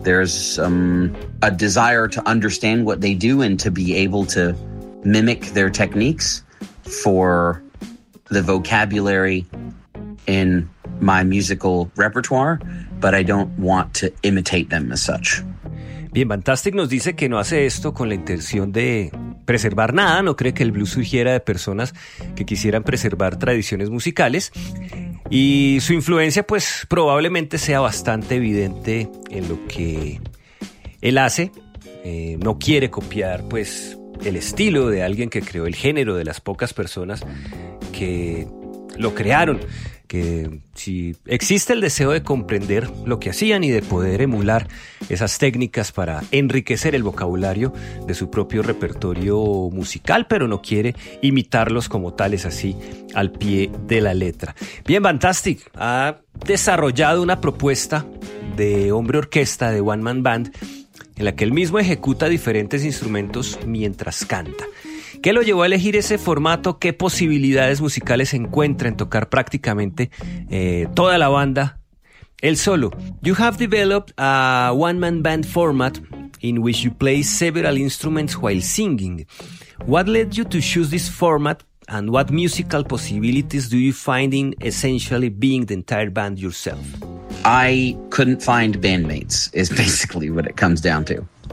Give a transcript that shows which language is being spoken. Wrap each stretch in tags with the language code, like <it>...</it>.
<en>There's a desire to understand what they do and to be able to mimic their techniques for the vocabulary in my musical repertoire, but I don't want to imitate them as such.</en> <es>Bien, Fantastic nos dice que no hace esto con la intención de preservar nada, no cree que el blues surgiera de personas que quisieran preservar tradiciones musicales, y su influencia pues probablemente sea bastante evidente en lo que él hace. No quiere copiar pues el estilo de alguien que creó el género, de las pocas personas que lo crearon, que si existe el deseo de comprender lo que hacían y de poder emular esas técnicas para enriquecer el vocabulario de su propio repertorio musical, pero no quiere imitarlos como tales, así al pie de la letra. Bien, Fantastic ha desarrollado una propuesta de hombre orquesta, de One Man Band, en la que él mismo ejecuta diferentes instrumentos mientras canta. ¿Qué lo llevó a elegir ese formato? ¿Qué posibilidades musicales encuentra en tocar prácticamente toda la banda él solo?</es> <en>You have developed a one-man band format in which you play several instruments while singing. What led you to choose this format, and what musical possibilities do you find in essentially being the entire band yourself? I couldn't find bandmates, is basically what it comes down to.</en>